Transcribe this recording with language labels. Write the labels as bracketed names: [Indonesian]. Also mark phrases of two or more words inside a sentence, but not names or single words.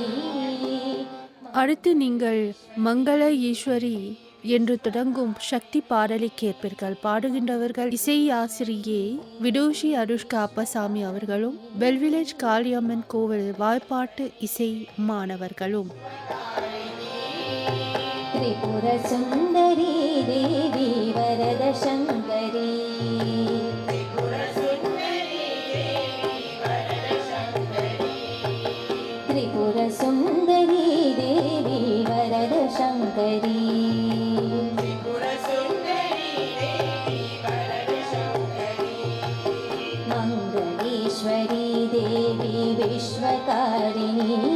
[Tamil] அடுத்து நீங்கள் மங்கள ஈஸ்வரி என்று தொடங்கும் சக்தி பாடலை கேட்பீர்கள். பாடுகின்றவர்கள் இசை ஆசிரியை விடோஷி அனுஷ்கா அப்பசாமி அவர்களும் பெல்விலேஜ் காளியம்மன் கோவில் வாய்ப்பாட்டு இசை மாணவர்களும். [Sanskrit] त्रिपुर सुंदरी देवी वरद शंकरी त्रिपुर सुंदरी देवी वरद शंकरी मंगलेश्वरी देवी विश्वकारिणी